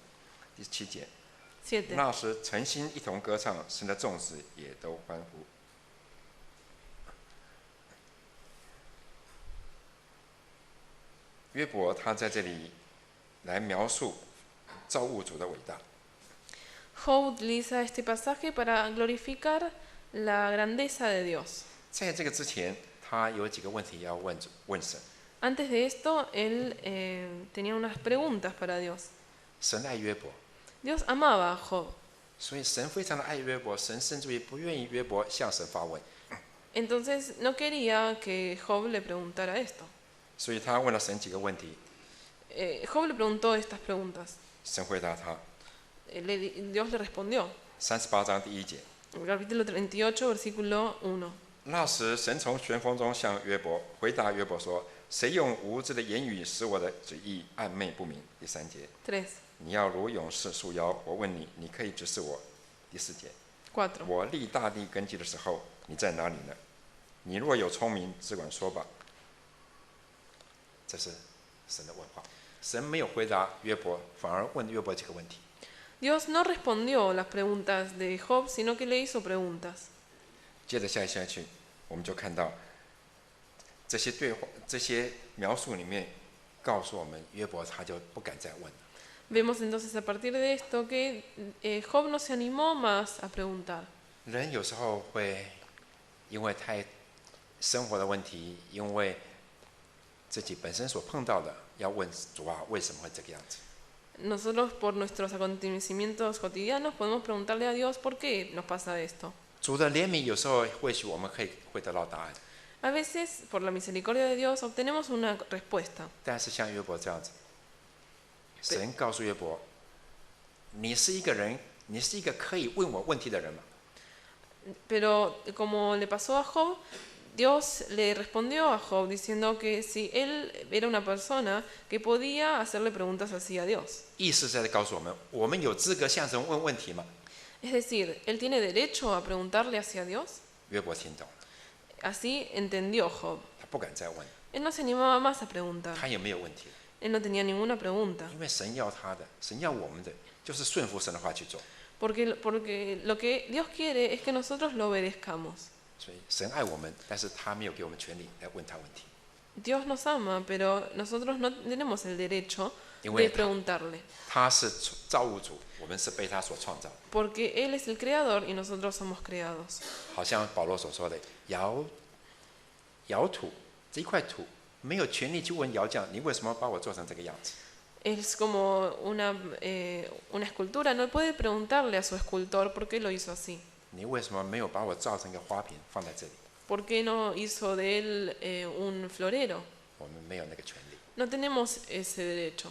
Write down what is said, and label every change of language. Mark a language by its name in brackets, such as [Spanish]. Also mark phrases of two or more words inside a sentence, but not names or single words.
[Chinese] 第7节， 7. 那时诚心一同歌唱，神的众子也都欢呼。约伯他在这里来描述造物主的伟大。 [Spanish] Job utiliza este pasaje para glorificar la grandeza de Dios. [Chinese] 在这个之前，他有几个问题要问神。 [Spanish] Antes de esto, él tenía unas preguntas para Dios. [Chinese] 神爱约伯， [Spanish] Dios amaba a Job, [Chinese] 所以神非常的爱约伯，神甚至于不愿意约伯向神发问， [Spanish] entonces no quería que Job le preguntara esto. [Chinese] 所以他问了神几个问题， [Spanish] Job le preguntó estas preguntas. [Chinese] 神回答他。 [Spanish] Dios le respondió. [Chinese] 38 章第1节， [Spanish] Capítulo 38, versículo 1. [Chinese] 那时神从旋风中向约伯回答约伯说：“谁用无知的言语使我的旨意暧昧不明？” 第3节， 3, 你要如勇士束腰，我问你，你可以指示我。第4节， 4. 我立大地根基的时候，你在哪里呢？你若有聪明，只管说吧。这是神的问话，神没有回答约伯，反而问约伯几个问题。 [Spanish] Dios no respondió las preguntas de Job, sino que le hizo preguntas. [Chinese] 接着下去，我们就看到这些对话、这些描述里面，告诉我们约伯他就不敢再问了。 [Spanish] Vemos entonces a partir de esto que Job no se animó más a preguntar. [Chinese] 人有时候会因为太生活的问题，因为自己本身所碰到的，要问主啊，为什么会这个样子？ [Spanish] Nosotros por nuestros acontecimientos cotidianos podemos preguntarle a Dios por qué nos pasa esto. [Chinese] 主的怜悯有时候或许我们会得到答案， [Spanish] A veces, por la misericordia de Dios, obtenemos una respuesta. [Chinese] 但是像约伯这样子，神告诉约伯，你是一个人，你是一个可以问我问题的人吗？ [Spanish] Pero como le pasó a Job, Dios le respondió a Job diciendo que si él era una persona que podía hacerle preguntas así a Dios. [Chinese] 意思是在告诉我们，我们有资格向神问问题吗？ [Spanish] Es decir, él tiene derecho a preguntarle hacia Dios. [Chinese] 约伯听懂， [Spanish] Así entendió Job. [Chinese] 他不敢再问， [Spanish] Él no se animaba más a preguntar. [Chinese] 他也没有问题了， [Spanish] Él no tenía ninguna pregunta. [Chinese] 因为神要他的，神要我们的，就是顺服神的话去做。 [Spanish] Porque lo que Dios quiere es que nosotros lo obedezcamos. [Chinese] 所以神爱我们，但是他没有给我们权利来问他问题， [Spanish] Dios nos ama, pero nosotros no tenemos el derecho [Chinese] 因为 [Spanish] de preguntarle. [Chinese] 他是造物主，我们是被他所创造的。 [Spanish] Porque Él es el creador y nosotros somos creados. [Chinese] 好像保罗所说的，窑土这一块土没有权利去问窑匠，你为什么把我做成这个样子？ [Spanish] Es como una escultura, no puede preguntarle a su escultor por qué lo hizo así. [Chinese] 你为什么没有把我造成一个花瓶放在这里？ [Spanish] ¿por qué no hizo de él un florero? [Chinese] 我们没有那个权利。 [Spanish] No tenemos ese derecho.